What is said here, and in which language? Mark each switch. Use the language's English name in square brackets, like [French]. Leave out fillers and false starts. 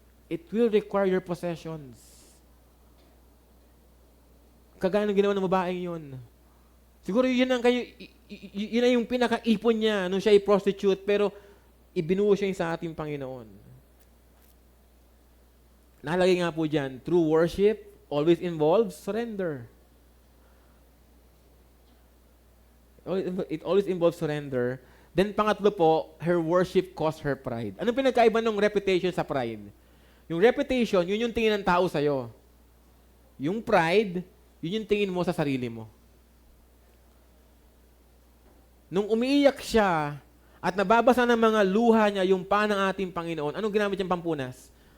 [English] It will require your possessions. [Filipino] Kagaya ng ginawa ng babaeng yun. Siguro yun na yung pinaka-ipon niya nung siya ay prostitute, pero ibinuo siya sa ating Panginoon. Nakalagay nga po dyan, [English] true worship always involves surrender. It always involves surrender. [Filipino] Then pangatlo po, [English] her worship cost her pride. [Filipino] Anong pinagkaiba ng reputation sa pride? Yung reputation, yun yung tingin ng tao sa'yo. Yung pride, yun yung tingin mo sa sarili mo. Nung umiiyak siya at nababasa ng mga luha niya yung paa ng ating Panginoon, anong ginamit niyang pampunas?